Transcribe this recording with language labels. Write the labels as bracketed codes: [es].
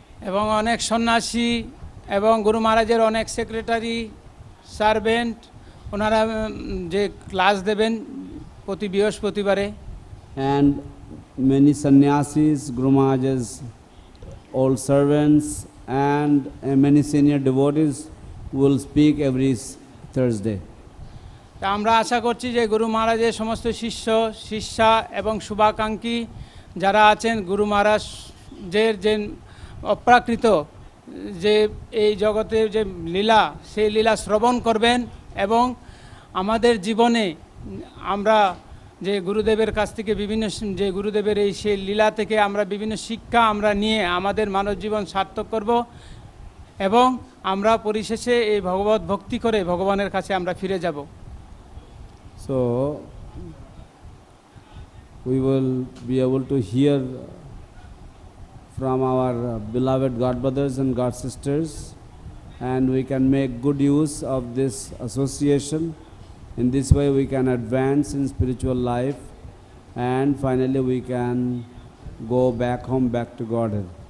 [bn] এবং অনেক সন্ন্যাসী এবং গুরু মহারাজের অনেক সেক্রেটারি সার্ভেন্ট ওনারা যে ক্লাস দেবেন প্রতি বৃহস্পতিবারে, [en] And many sannyasis, Guru Maharaj's old servants, and many senior devotees will speak every Thursday. [bn] তা আমরা আশা করছি যে গুরু মহারাজের সমস্ত শিষ্য শিষ্যা এবং শুভাকাঙ্ক্ষী যারা আছেন গুরু মহারাজের যে অপ্রাকৃত যে এই জগতে যে লীলা সেই লীলা শ্রবণ করবেন এবং আমাদের জীবনে আমরা যে গুরুদেবের কাছ থেকে বিভিন্ন যে গুরুদেবের এই সেই লীলা থেকে আমরা বিভিন্ন শিক্ষা আমরা নিয়ে আমাদের মানব জীবন সার্থক করব এবং আমরা পরিশেষে এই ভগবত ভক্তি করে ভগবানের কাছে আমরা ফিরে যাব। [en] So we will be able to hear from our beloved God brothers and God sisters, and we can make good use of this association. In this way we can advance in spiritual life, and finally we can go back home, back to Godhead.